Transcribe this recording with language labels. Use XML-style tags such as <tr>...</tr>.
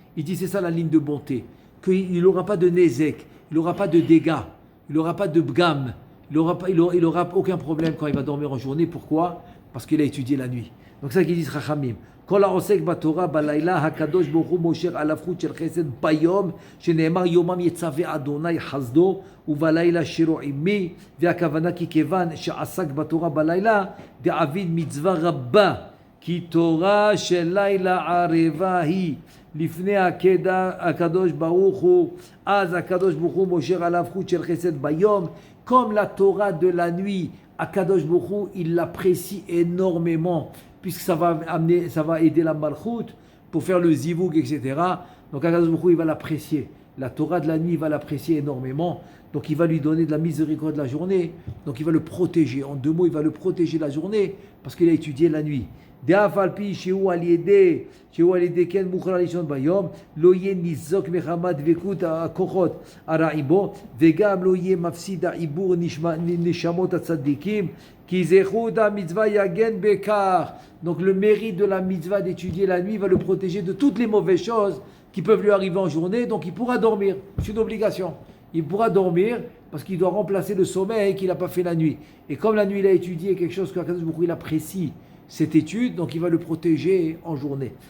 <fr>Il dit c'est ça la ligne de bonté. Qu'il n'aura pas de nezek, il n'aura pas de dégâts, il n'aura pas de bgam, il n'aura aucun problème quand il va dormir en journée. Pourquoi? Parce qu'il a étudié la nuit. Donc c'est ça qu'ils disent Chachamim.</fr> <he>כל העוסק בתורה בלילה הקדוש ברוך הוא מושך עליו חוט של חסד ביום שנאמר יומם יצווה אדוני חסדו ובלילה שירו עמי והכוונה כי כיוון שעסק בתורה בלילה דעביד מצווה רבה כי תורה של לילה ערבה היא לפני הקדוש ברוך הוא אז הקדוש ברוך הוא מושך עליו חוט של חסד ביום</he> <fr>comme la Torah de la nuit Akadosh Baruch Hu, il l'apprécie énormément puisque ça va aider la malchoute pour faire le zivoug, etc. Donc Akadosh Baruch Hu, il va l'apprécier. La Torah de la nuit, il va l'apprécier énormément. Donc il va lui donner de la miséricorde la journée. Donc il va le protéger. En deux mots, il va le protéger la journée parce qu'il a étudié la nuit.</fr> <he>דאף על פי שהוא על ידי כן מוכרח לישון ביום, לא יהיה ניזוק מחמת דבקות הכוחות הרעים בו, וגם לא יהיה מפסיד העיבור נשמות הצדיקים, כי זכות המצווה יגן בכך.</he> <fr>Donc le mérite de la mitzvah d'étudier la nuit va le protéger de toutes les mauvaises choses qui peuvent lui arriver en journée, donc il pourra dormir. C'est une obligation. Il pourra dormir parce qu'il doit remplacer le sommeil qu'il n'a pas fait la nuit. Et comme la nuit il a étudié quelque chose qu'Akadosh Baruch Hu il apprécie, cette étude, donc il va le protéger en journée.</fr>